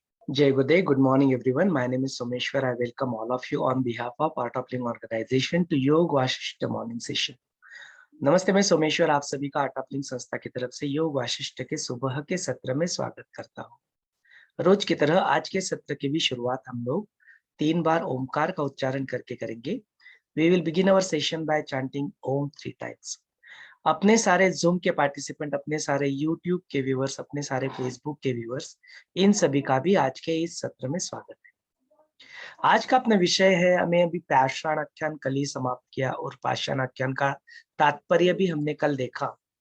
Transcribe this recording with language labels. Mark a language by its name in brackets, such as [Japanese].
[English] Jai Gude, good morning everyone. My name is Someshwar. I welcome all of you on behalf of Art of Living Organization to Yoga Vasistha morning session. [Hindi] नमस्ते, मैं सोमेश्वर आप सभी का art of लिंग संस्था की तरफ से योग वाशिष्ठ के सुबह के सत्र में स्वागत करता हूँ। रोज की तरह आज के सत्र की भी शुरुआत हम लोग 3 बार ओमकार का उच्चारण करके करेंगे। [English] We will begin our session by chanting Om 3 times. [Hindi] अपने सारे जूम के पार्टिसिपेंट, अपने सारे यूट्यूब के व्यूअर्स, अपने सारे फेसबुक के व्यूअर्स, इन सभी का भी आज के इस सत्र में स्वागत है। आज का अपना विषय है, हमें अभी पाषाण आख्यान कल ही समाप्त किया और पाषाण आख्यान का तात्पर्य भी हमने कल देखा।